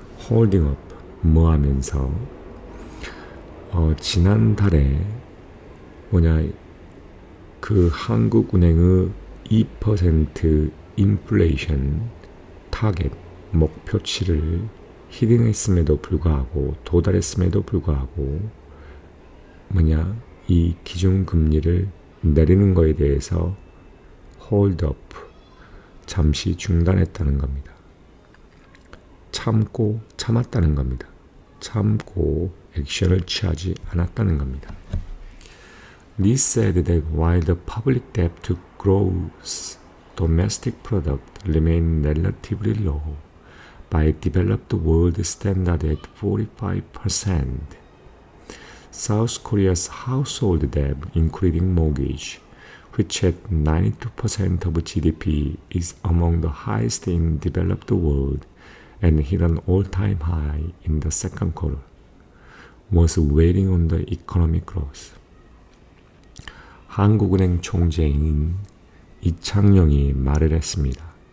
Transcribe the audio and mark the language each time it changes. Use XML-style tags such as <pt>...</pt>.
<ko>홀딩업 하면서 지난달에 그 한국은행의 2% 인플레이션 타겟 목표치를 히딩했음에도 불구하고 도달했음에도 불구하고 이 기준금리를 내리는 것에 대해서 홀드업, 잠시 중단했다는 겁니다. 참았다는 겁니다. 참고 액션을 취하지 않았다는 겁니다.</ko> <en>This said that while the public debt to gross domestic product remained relatively low by developed world standard at 45%, South Korea's household debt, including mortgage, which at 92% of GDP is among the highest in the developed world and hit an all-time high in the second quarter, was waiting on the economic growth.</en> <ko>한국은행 총재인 이창용이 말을 했습니다.</ko>